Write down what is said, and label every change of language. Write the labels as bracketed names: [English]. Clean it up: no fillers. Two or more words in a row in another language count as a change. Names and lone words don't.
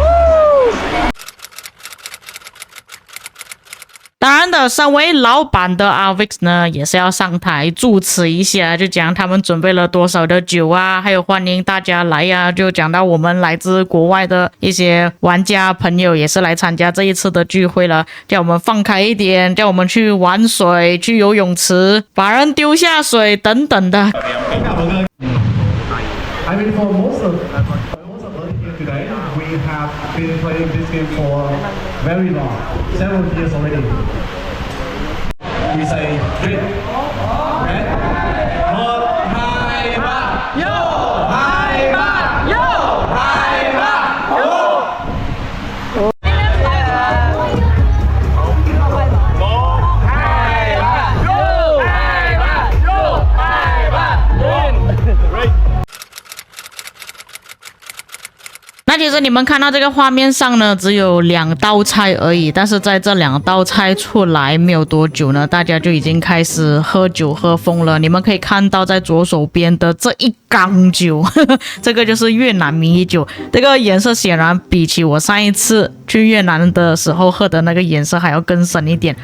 [Chinese] 当然的，身为老板的 Avix 呢，也是要上台致辞一下，就讲他们准备了多少的酒啊，还有欢迎大家来啊，就讲到我们来自国外的一些玩家朋友也是来参加这一次的聚会了，叫我们放开一点，叫我们去玩水，去游泳池，把人丢下水等等的。 [English] I mean, for most of us here today, we have been playing this game for very long, several years already. We say, drink, red, hot, high, ba, yo, high, ba, yo, high, ba, yo. Right. [Chinese] 那其实你们看到这个画面上呢，只有2道菜而已，但是在这2道菜出来没有多久呢，大家就已经开始喝酒喝疯了。你们可以看到在左手边的这一缸酒，这个就是越南米酒，这个颜色显然比起我上一次去越南的时候喝的那个颜色还要更深一点。